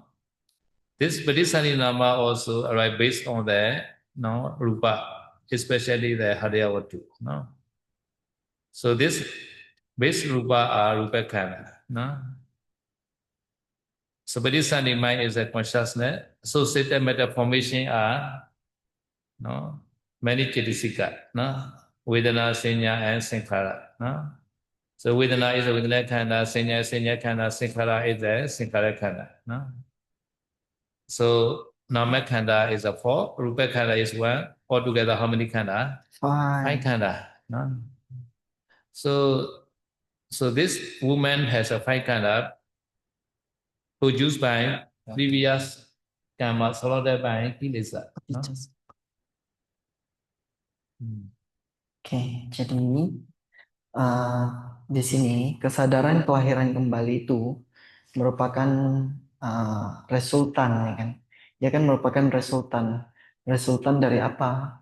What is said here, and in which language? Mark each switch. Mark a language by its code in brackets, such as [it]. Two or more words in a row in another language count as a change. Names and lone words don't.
[en] This Pradisandi Nama also arrive based on the Rupa, especially the Haryavatu. No? So this base Rupa are Rupa Khana. No? So Pradisandi mind is a consciousness. Associated meta formation are many Chitisika. No? Vedana, Senya, and Sankhara. No? So Vedana is a Vedana Khana, Senya Khana, Sankhara is a Sankhara Khana. No? So Nama Khanda is a 4, Rupa Khanda is 1. Altogether, how many Khanda? 5 Khanda. No? So this woman has a 5 Khanda produced by previous karma surrounded by kilesa. No? [id] Oke, jadi di sini kesadaran kelahiran kembali itu merupakan resultan, ya kan? Dia kan merupakan resultan Resultan dari apa?